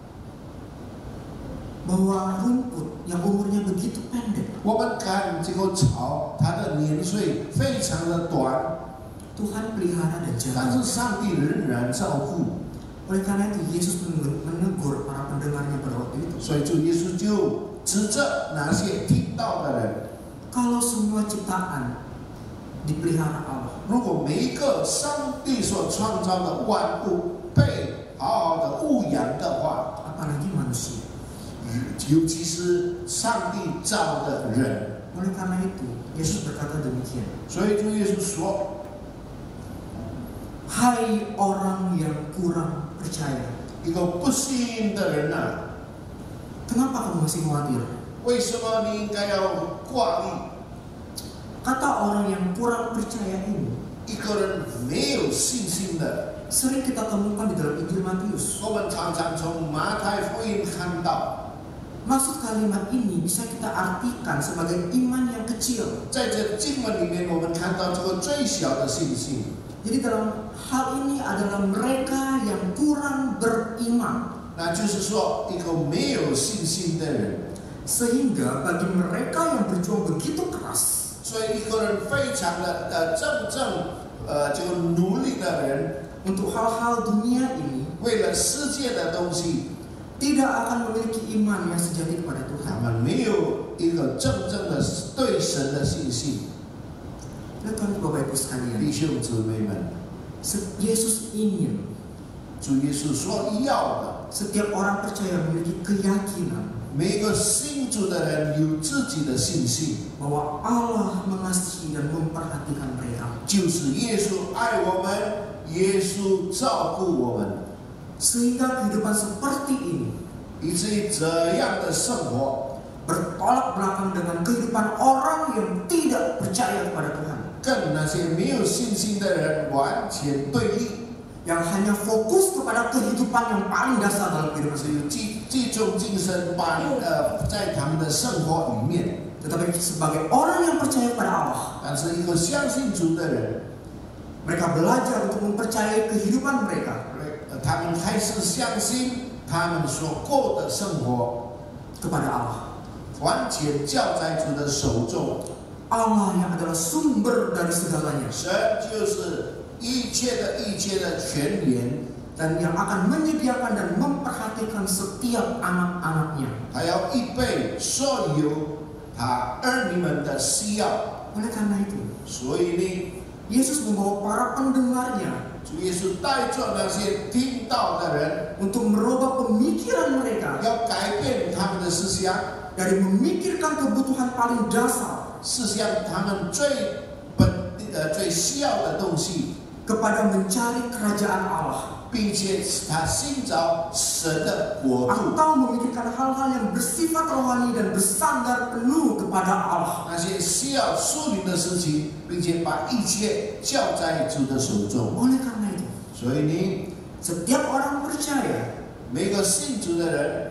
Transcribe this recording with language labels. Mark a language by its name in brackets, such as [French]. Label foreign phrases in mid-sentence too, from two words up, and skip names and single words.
[Indonesian] bahwa rumput yang umurnya begitu pendek, [Chinese] 我们看这个草，它的年岁非常的短， [Indonesian] Tuhan pelihara dan [Chinese] 但是 [Indonesian] jaga. [Chinese] 上帝仍然照顾。 [Indonesian] Oleh karena itu Yesus menegur para pendengarnya pada waktu itu. [Chinese] 所以主耶稣就指着那些听到的人， [Indonesian] Kalau semua ciptaan dipelihara Allah, [Chinese] 如果每一个上帝所创造的万物被好好的牧养的话， [Indonesian] apalagi manusia. [Chinese] 尤其是上帝造的人。 [Indonesian] Oleh karena itu Yesus berkata demikian. [Chinese] 所以主耶稣说： [Indonesian] Hai orang yang kurang percaya, [Chinese] 一个不信的人啊， [Indonesian] kenapa kamu masih khawatir? [Chinese] 为什么你应该要挂虑？ [Indonesian] Kata orang yang kurang percaya ini [Chinese] 一个人没有信心的， [Indonesian] sering kita temukan di dalam Injil Matius. [Chinese] 我们常常从马太福音看到， [Indonesian] Maksud kalimat ini bisa kita artikan sebagai iman yang kecil. [Chinese] 在这经文里面，我们看到这个最小的信心。 [Indonesian] Jadi dalam hal ini adalah mereka yang kurang beriman. [Chinese] 那就是说，一个没有信心的人， [Indonesian] Sehingga bagi mereka yang berjuang begitu keras, [Chinese] 所以一个人非常的这个努力的人， [Indonesian] untuk hal-hal dunia ini [Chinese] 为了世界的东西， [Indonesian] tidak akan memiliki iman yang sejati kepada [Chinese] 他 [Indonesian] Tuhan. [Chinese] 们没有一个真正的对神的信心。 [Indonesian] Lihat Bapak Ibu sekalian, [Chinese] 弟兄姊妹们， [Indonesian] Yesus ingin [Chinese] 主耶稣说要的， [Indonesian] setiap orang percaya memiliki keyakinan [Chinese] 每一个信主的人有自己的信心， [Indonesian] bahwa Allah mengasihi dan memperhatikan mereka. [Chinese] 就是耶稣爱我们，耶稣照顾我们， [Indonesian] Sehingga kehidupan seperti ini [Chinese] 以至于这样的生活 [Indonesian] bertolak belakang dengan kehidupan orang yang tidak percaya kepada Tuhan, [Chinese] 跟那些没有信心的人完全对立。 [Indonesian] yang hanya fokus kepada kehidupan yang paling dasar dalam kehidupan [Chinese] 只 [Indonesian] sendiri. [Chinese] 有集中精神在他们的生活里面。 [Indonesian] Tetapi sebagai orang yang percaya kepada Allah, [Chinese] 但是一个相信主的人， [Indonesian] mereka belajar untuk mempercayai kehidupan mereka [Chinese] 他们开始相信他们所过的生活 [Indonesian] kepada Allah. [Chinese] 完全交在主的手中。 [Indonesian] Allah yang adalah sumber dari segalanya [Chinese] 神就是一切的泉源， [Indonesian] dan yang akan menyediakan dan memperhatikan setiap anak-anaknya. [Chinese] 他要预备所有他儿女们的需要。 [Indonesian] Oleh karena itu, [Chinese] 所以呢， [Indonesian] Yesus membawa para pendengarnya [Chinese] 主耶稣带着那些听到的人， [Indonesian] untuk merubah pemikiran mereka [Chinese] 要改变他们的思想， [Indonesian] dari memikirkan kebutuhan paling dasar [Chinese] 思想他们最需要的东西， [Indonesian] kepada mencari kerajaan Allah, [Chinese] 并且他寻找神的国度。 [Indonesian] atau memikirkan hal-hal yang bersifat rohani dan bersandar penuh kepada Allah. [Chinese] 那些需要属灵的事情，并且把一切交在主的手中。 [Indonesian] Oleh karena itu, [Chinese] 所以呢， [Indonesian] setiap orang percaya [Chinese] 每个信主的人，